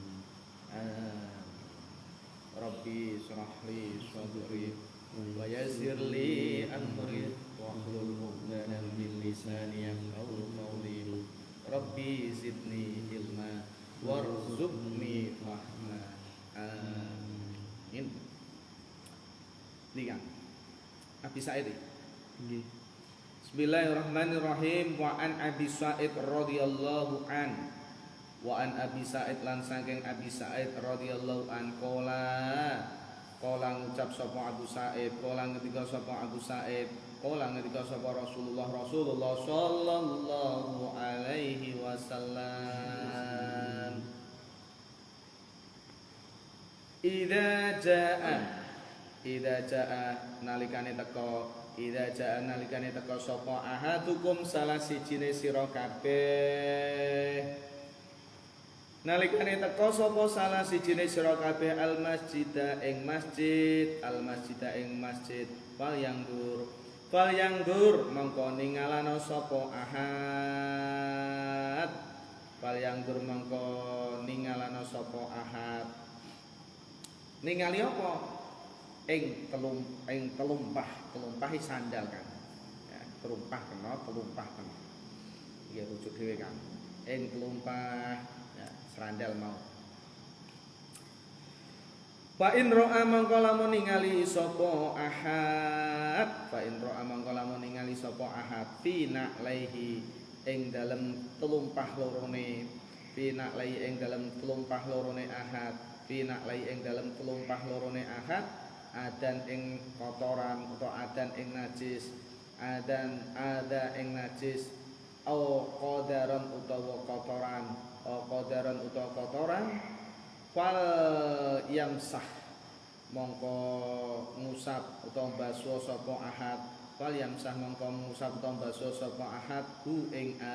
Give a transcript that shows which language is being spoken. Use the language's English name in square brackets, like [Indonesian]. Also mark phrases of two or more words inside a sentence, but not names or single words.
[Arabic] ربي اشرح لي صدري ويسر لي أمري واحلل عقدة من لساني يفقهوا قولي. ربي زدني علما وارزقني فهما. [Indonesian] Amin. Ini kan Abi Sa'id. [Arabic] بسم الله الرحمن الرحيم وعن أبي سعيد رضي الله عن. وعن أبي سعيد [Javanese] lan saking Abi Sa'id [Arabic] رضي الله عن قال [Javanese] ngucap sapa Abu Sa'id, qala ngendika sapa Abu Sa'id, qala ngendika sapa Rasulullah [Arabic] صلى الله عليه وسلم. إذا جاء [Javanese] nalikane teka sapa ahadukum salah sijine sira kabeh. Nalikane teka sapa salah sijine sira kabeh [Arabic] المسجد [Javanese] ing masjid [Arabic] فلينظر [Javanese] mongko ningalana sapa ahad. Ningali apa? Ing telumpahi sandal kan. Ya, telumpah kena. Ya rujuk dhewe kan. Ing telumpah ya, serandal mau. [Arabic] فإن رأى [Javanese] mangko lamun ningali sapa ahad, [Arabic] في نعليه [Javanese] ing dalem telumpah lorone ahad, adan ing kotoran utawa adan ing najis, [Arabic] أو قذرا [Javanese] utawa kotoran, [Arabic] فليمسح [Javanese] mongko ngusap utawa basuh sapa ahad, hu ing